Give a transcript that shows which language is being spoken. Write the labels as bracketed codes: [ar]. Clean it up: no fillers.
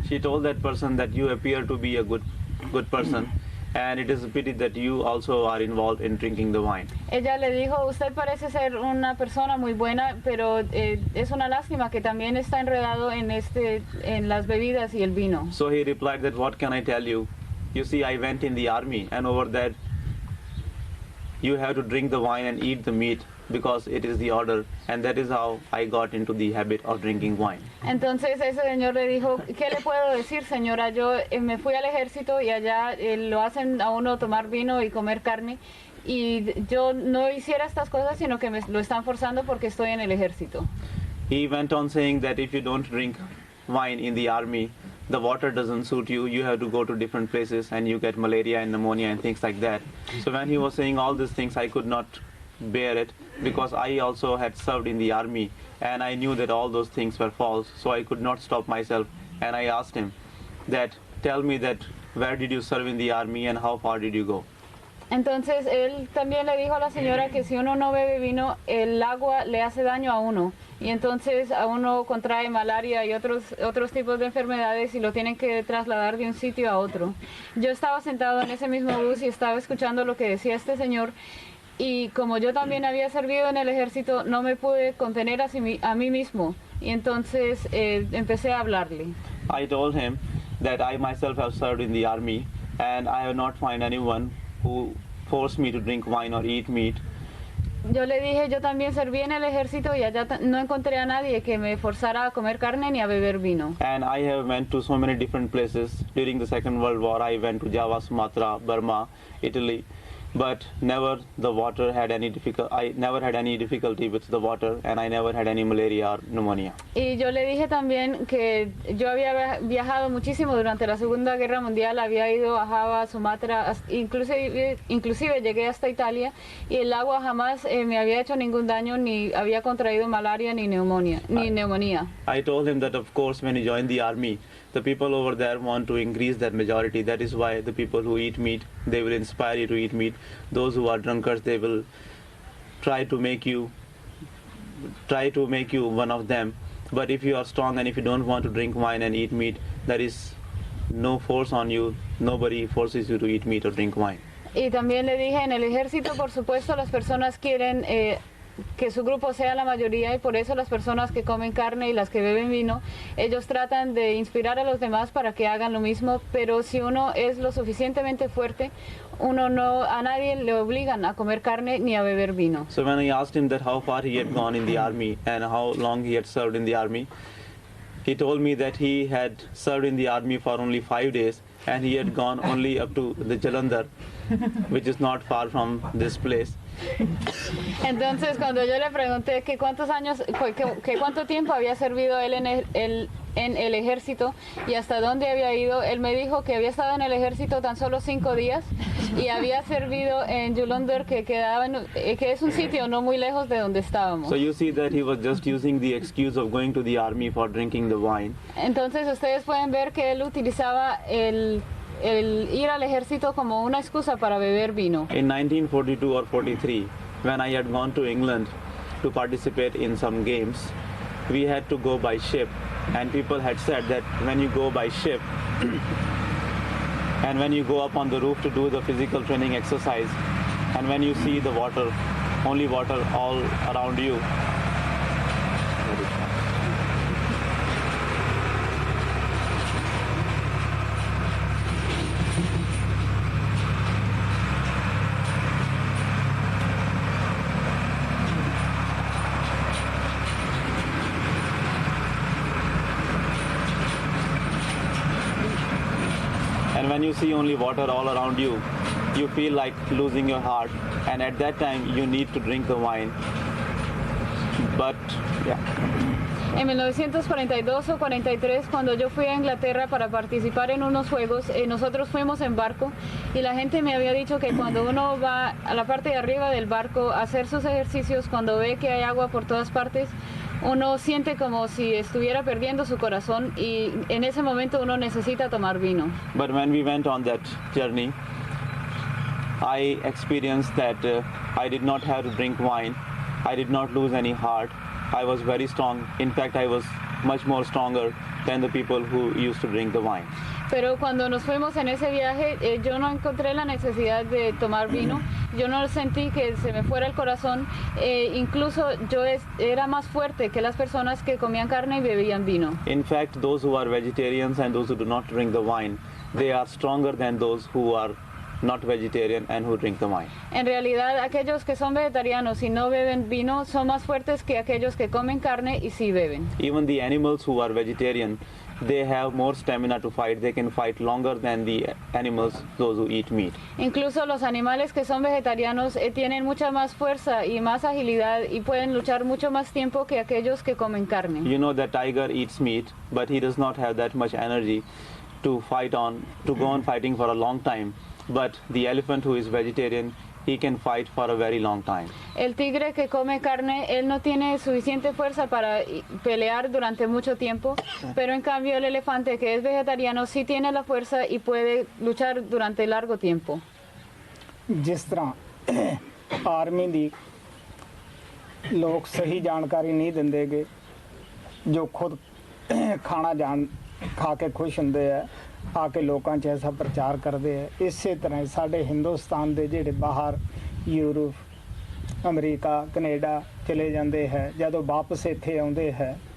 [en] She told that person that you appear to be a good person, and it is a pity that you also are involved in drinking the wine. [es] Ella le dijo, usted parece ser una persona muy buena, pero es una lástima que también está enredado en las bebidas y el vino. [en] So he replied that what can I tell you? You see, I went in the army, and over there you have to drink the wine and eat the meat because it is the order, and that is how I got into the habit of drinking wine. [es] Entonces ese señor le dijo, ¿qué le puedo decir, señora? Yo me fui al ejército y allá lo hacen a uno tomar vino y comer carne, y yo no hiciera estas cosas, sino que me lo están forzando porque estoy en el ejército. [en] He went on saying that if you don't drink wine in the army, the water doesn't suit you, you have to go to different places and you get malaria and pneumonia and things like that. So when he was saying all these things, I could not bear it because I also had served in the army, and I knew that all those things were false, so I could not stop myself, and I asked him that, tell me that where did you serve in the army and how far did you go? [es] Entonces él también le dijo a la señora que si uno no bebe vino, el agua le hace daño a uno, y entonces a uno contrae malaria y otros tipos de enfermedades y lo tienen que trasladar de un sitio a otro. Yo estaba sentado en ese mismo bus y estaba escuchando lo que decía este señor, y como yo también había servido en el ejército, no me pude contener a mí mismo, y entonces empecé a hablarle. [en] I told him that I myself have served in the army, and I have not found anyone who forced me to drink wine or eat meat. [es] Yo le dije, yo también serví en el ejército y allá no encontré a nadie que me forzara a comer carne ni a beber vino. [en] And I have went to so many different places. During the Second World War, I went to Java, Sumatra, Burma, Italy. But never the water had any I never had any difficulty with the water, and I never had any malaria or pneumonia. [es] Y yo le dije también que yo había viajado muchísimo durante la Segunda Guerra Mundial, había ido a Java, Sumatra, inclusive llegué hasta Italia, y el agua jamás me había hecho ningún daño, ni había contraído malaria ni neumonía. [en] I told him that of course when you join the army, the people over there want to increase their majority. That is why the people who eat meat, they will inspire you to eat meat. Those who are drunkards, they will try to make you one of them. But if you are strong and if you don't want to drink wine and eat meat, there is no force on you. Nobody forces you to eat meat or drink wine. [es] Y también le dije, en el ejército, por supuesto, las personas quieren que su grupo sea la mayoría y por eso las personas que comen carne y las que beben vino, ellos tratan de inspirar a los demás para que hagan lo mismo, pero si uno es lo suficientemente fuerte, uno no, a nadie le obligan a comer carne ni a beber vino. [en] So when I asked him that how far he had gone in the army and how long he had served in the army, he told me that he had served in the army for only 5 days and he had gone only up to the Jalandhar, which is not far from this place. [es] Entonces, cuando yo le pregunté que cuántos años, que cuánto tiempo había servido él en el ejército y hasta dónde había ido, él me dijo que había estado en el ejército tan solo 5 días y había servido en Jalandhar, que es un sitio no muy lejos de donde estábamos. [en] So you see that he was just using the excuse of going to the army for drinking the wine. [es] Entonces, ustedes pueden ver que él utilizaba el ir al ejército como una excusa para beber vino. [en] In 1942 or 43, when I had gone to England to participate in some games, we had to go by ship, and people had said that when you go by ship and when you go up on the roof to do the physical training exercise, and when you see the water, only water all around you, and when you see only water all around you, you feel like losing your heart, and at that time you need to drink the wine. But yeah. [es] En 1942 o 43, cuando yo fui a Inglaterra para participar en unos juegos, nosotros fuimos en barco y la gente me había dicho que cuando uno va a la parte de arriba del barco a hacer sus ejercicios, cuando ve que hay agua por todas partes, uno siente como si estuviera perdiendo su corazón y en ese momento uno necesita tomar vino. [en] But when we went on that journey, I experienced that I did not have to drink wine. I did not lose any heart. I was very strong. In fact, I was much more stronger than the people who used to drink the wine. [es] Pero cuando nos fuimos en ese viaje, yo no encontré la necesidad de tomar vino. Yo no sentí que se me fuera el corazón. Incluso yo era más fuerte que las personas que comían carne y bebían vino. [en] In fact, those who are vegetarians and those who do not drink the wine, they are stronger than those who are not vegetarian and who drink the wine. [es] En realidad, aquellos que son vegetarianos y no beben vino son más fuertes que aquellos que comen carne y sí beben. [en] Even the animals who are vegetarian, they have more stamina to fight. They can fight longer than the animals, those who eat meat. [es] Incluso los animales que son vegetarianos tienen mucha más fuerza y más agilidad y pueden luchar mucho más tiempo que aquellos que comen carne. [en] You know that tiger eats meat, but he does not have that much energy to go on fighting for a long time. But the elephant who is vegetarian, he can fight for a very long time. [es] El tigre que come carne, él no tiene suficiente fuerza para pelear durante mucho tiempo, pero en cambio el elefante que es vegetariano sí tiene la fuerza y puede luchar durante largo tiempo. [hi] जिस तरह army [pa] ਦੀ ਲੋਕ ਸਹੀ ਜਾਣਕਾਰੀ ਨਹੀਂ ਦਿੰਦੇਗੇ ਜੋ ਖੁਦ ਖਾ ਕੇ ਖੁਸ਼ ਹੁੰਦੇ ਆ ਆ ਕੇ ਲੋਕਾਂ 'ਚ ਐਸਾ ਪ੍ਰਚਾਰ ਕਰਦੇ ਆ ਇਸੇ ਤਰ੍ਹਾਂ ਸਾਡੇ ਹਿੰਦੁਸਤਾਨ ਦੇ ਜਿਹੜੇ ਬਾਹਰ ਯੂਰਪ ਅਮਰੀਕਾ ਕੈਨੇਡਾ ਚਲੇ ਜਾਂਦੇ ਹੈ ਜਦੋਂ ਵਾਪਸ ਇੱਥੇ ਆਉਂਦੇ ਹੈ